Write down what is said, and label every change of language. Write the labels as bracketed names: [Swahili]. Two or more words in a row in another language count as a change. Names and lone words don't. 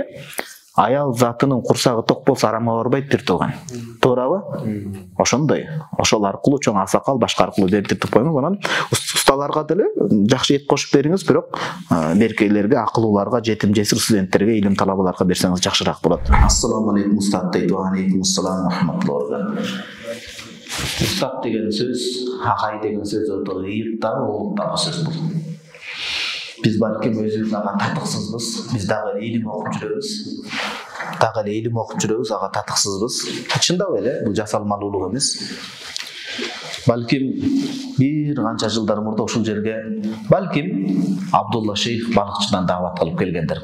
[Kyrgyz] Аял затынын курсагы ток болсо арамга барбайт бир тууган. Туурабы? Ошондой. Ошол аркылуу чоң аксакал башка аркылуу берип коюңуз. Анан усталарга деле жакшы эт кошуп бериңиз, бирок беркейлерге, акылууларга, жетим жесир студенттерге, илим талабаларга берсеңиз жакшыраак болот. [Arabic] السلام عليكم [Kyrgyz] устат дейт. [Arabic] وعليكم السلام رحمة الله. [Kyrgyz] Устат деген сөз, агай деген сөз өтө ыйыктагы, улуттагы сөз бул. Биз балким өзүбүз ага татыксызбыз. Биз дагы илим окуп жүрөбүз. Ага татыксызбыз. Чындап эле бул жасалмалуулук эмес. Балким бир канча жылдар мурда ушул жерге балким Абдулла шейх балыкчыдан даават кылып келгендер.